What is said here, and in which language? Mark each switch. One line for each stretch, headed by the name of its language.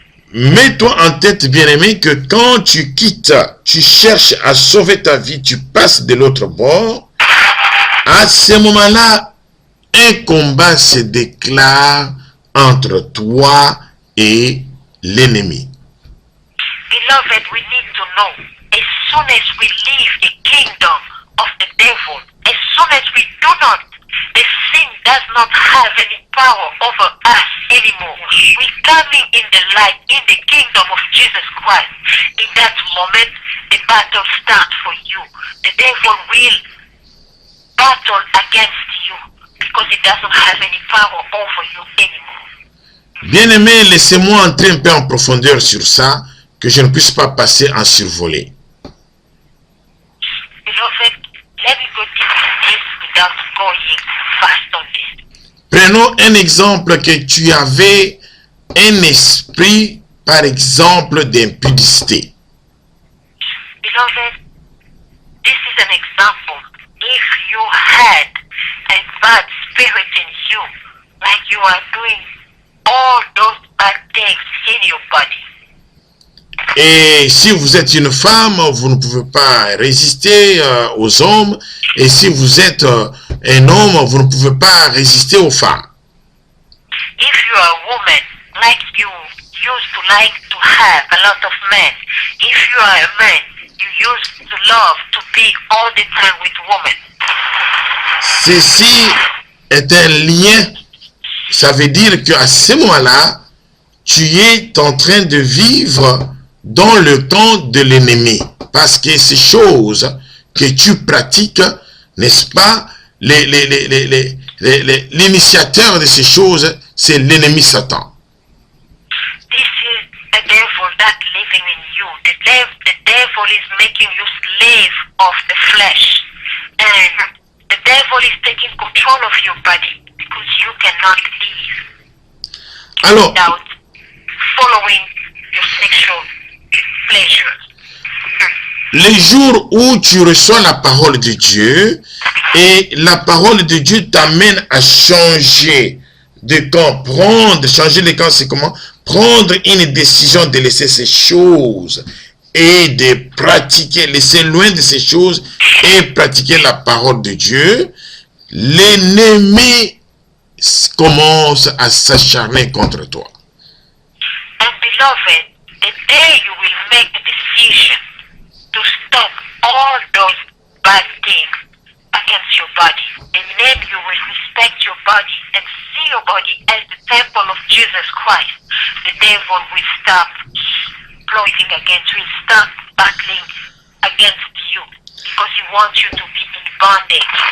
French: Mets-toi en tête, bien-aimé, que quand tu quittes, tu cherches à sauver ta vie, tu passes de l'autre bord, à ce moment-là, un combat se déclare entre toi et l'ennemi.
English: Beloved, we need to know, as soon as we leave the kingdom of the devil, as soon as we do not, the sin does not have any power over us anymore. We coming in the light, in the kingdom of Jesus Christ. In that moment, the battle starts for you. The devil will battle against you because it doesn't have any power over you anymore.
French: Bien-aimé, laissez-moi entrer un peu en profondeur sur ça, que je ne puisse pas passer en survolé.
English: Beloved, let me go deep in this without going fast on this.
French: Prenons un exemple que tu avais un esprit, par exemple, d'impudicité.
English: Beloved, this is an example. If you had a bad spirit in you, like you are doing all those bad things in your body.
French: Et si vous êtes une femme, vous ne pouvez pas résister aux hommes. Et si vous êtes un homme, vous ne pouvez pas résister aux femmes.
English: If you are a woman, like you used to like to have a lot of men. If you are a man, you used to love to be all the time with women.
French: Ceci est un lien. Ça veut dire qu'à ce moment-là, tu es en train de vivre dans le temps de l'ennemi. Parce que ces choses que tu pratiques, n'est-ce pas, l'initiateur de ces choses, c'est l'ennemi Satan.
English: This is the devil that living in you. The devil is making you slave of the flesh. And the devil is taking control of your body because you cannot live
French: Alors,
English: without following your sexual pleasures.
French: les jours où tu reçois la parole de Dieu et la parole de Dieu t'amène à changer de camp, changer de camp, c'est comment? Prendre une décision de laisser ces choses et de pratiquer, laisser loin de ces choses et pratiquer la parole de Dieu, l'ennemi commence à s'acharner contre toi.
English: And beloved, the day you will make the decision to stop all those bad things against your body, and then you will respect your body and see your body as the temple of Jesus Christ, the devil will stop plotting against you, will stop battling against you, because he wants you to be in bondage.